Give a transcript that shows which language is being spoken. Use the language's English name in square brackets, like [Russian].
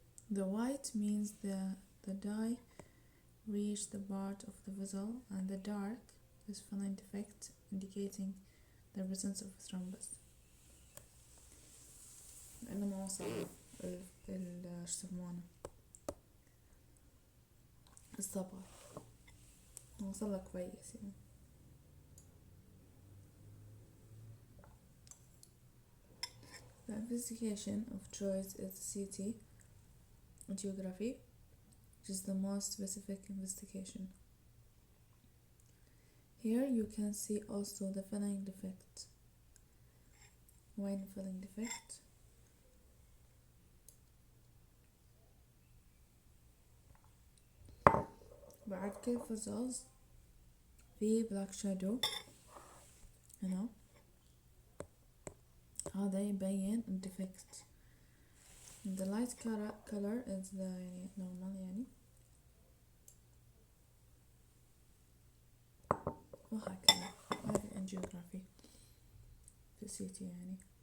[English] The white means the dye reached the part of the vessel, and the dark is filling defect, indicating the presence of thrombus. [Arabic] لأنه ما وصل شو يسمونه الصبغة، ما وصل كويس يعني. [English] The investigation of choice is CT angiography, which is the most specific investigation. Here you can see also the filling defect. When filling defect, [Arabic] بعد كل فصلز في [English] black shadow [Arabic] هنا، هذا يبين الديفكت. [English] The light color is the [Arabic] يعني [English] normal [Arabic] يعني، وهكذا. هذه angiography في CT يعني.